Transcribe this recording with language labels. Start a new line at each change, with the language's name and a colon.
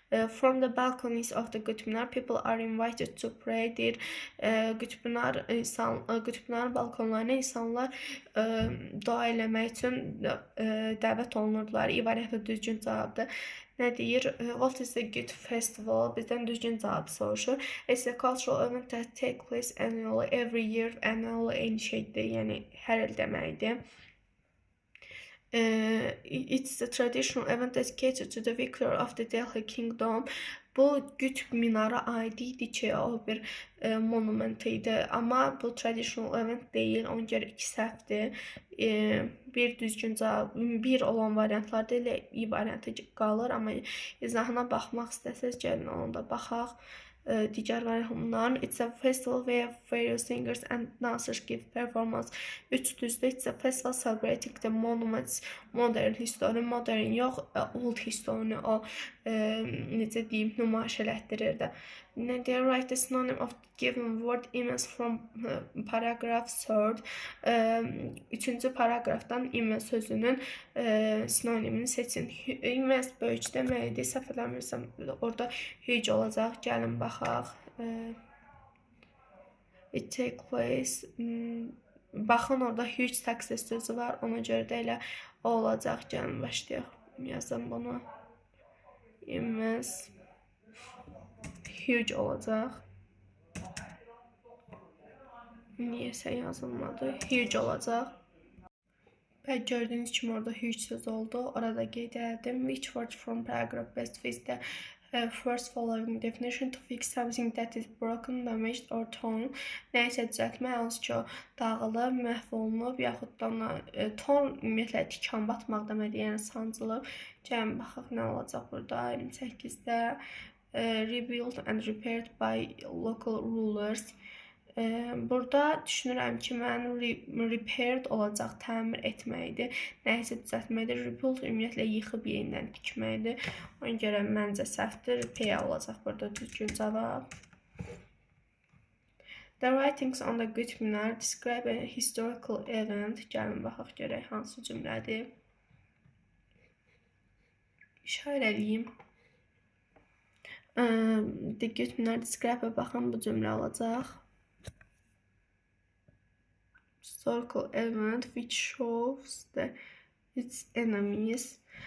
English: From the balconies of the Qutb-Minar, people are invited to pray.
Azerbaijani: Deyir, Qutb-Minar balkonlarına insanlar dua eləmək üçün dəvət olunurdular. İbarətlə düzgün cavabdır. Nə deyir?
English: What is the Qutb festival?
Azerbaijani: Bizdən düzgün cavabı soruşur.
English: It's a cultural event that take place annually, every year.
Azerbaijani: Annually eyni şeydir, yəni hər il deməkdir.
English: It's a traditional event dedicated to the victor of the Delhi Kingdom.
Azerbaijani: Bu Qutb-Minara aid idi ki, o bir monument idi. Amma bu
English: traditional event
Azerbaijani: deyil. Ona görə 2 səhvdir. Bir düzgün cavab, bir olan variantlarda elə i variantı qalır. Amma izahına baxmaq istəsəz, gəlin ona da baxaq. Digər variantlar.
English: It's a festival where various singers and dancers give performance.
Azerbaijani: 3 düzdür.
English: It's a festival celebrating the monuments, modern history,
Azerbaijani: modern yox,
English: old history,
Azerbaijani: o necə deyim, nümayiş elətdirir də.
English: They write the synonym of the given word immense from paragraph 3.
Azerbaijani: 3-cü paragrafdan immense sözünün sinonimini seçin. Immense böyük deməkdir. Səhv eləmirsəm, orada huge olacaq. Gəlin baxaq.
English: It take place.
Azerbaijani: Baxın, orada
English: huge success
Azerbaijani: sözü var. Ona görə də elə o olacaq. Gəlin başlayaq. Yazın bunu. Immense. Huge olacaq. Niyəsə yazılmadı. Huge olacaq. Və gördüyünüz kimi orada huge söz oldu. Orada qeyd etdim.
English: Which word from paragraph best fits the first following definition to fix something that is broken, damaged or torn.
Azerbaijani: Nəysə düzəltmək, hansı ki o dağılıb, məhv olunub, yaxud da torn ümumiyyətlə tikan batmaq deməkdir, yəni sancılıb. Gəlin baxaq nə olacaq burada 28-də.
English: Rebuilt and repaired by local rulers.
Azerbaijani: Burada düşünürəm ki, mən repaired olacaq, təmir etməkdir. Nəyisə düzəltməkdir. Rebuild ümumiyyətlə yıxıb yenidən tikməkdir. Ona görə məncə səhvdir. Repair olacaq burada düzgün cavab.
English: The writings on the Qutb-Minar describe a historical event.
Azerbaijani: Gəlin baxaq görək hansı cümlədir. İşarə eləyim.
English: The Qutb-Minar describe,
Azerbaijani: baxın bu cümlə olacaq.
English: Historical event which shows its enemies.